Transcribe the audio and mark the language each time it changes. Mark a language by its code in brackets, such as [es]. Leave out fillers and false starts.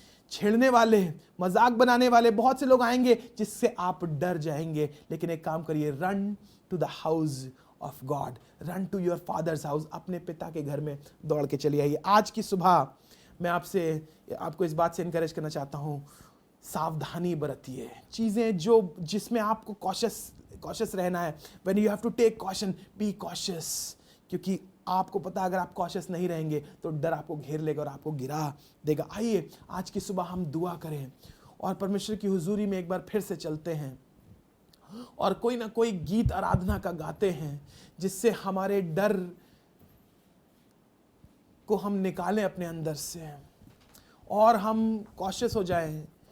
[hi] छेड़ने वाले, मजाक बनाने वाले बहुत से लोग आएंगे जिससे आप डर जाएंगे, लेकिन एक काम करिए, [en] run to the house of god, run to your father's house, [hi] अपने पिता के घर में दौड़ के चले आइए। आज की सुबह मैं आपको इस बात से इनकरेज करना चाहता हूं, सावधानी बरतिए। चीजें जिसमें आपको कॉशियस कॉशियस रहना है. [en] When you have to take caution, be cautious. [hi] क्योंकि आपको पता अगर आप कॉशियस नहीं रहेंगे तो डर आपको घेर लेगा और आपको गिरा देगा. आइए आज की सुबह हम दुआ करें और परमेश्वर की हुजूरी में एक बार फिर से चलते हैं और कोई ना कोई गीत आराधना का गाते हैं जिससे हमारे डर को हम निकालें अपने अंदर से और हम कॉशियस हो जाएं.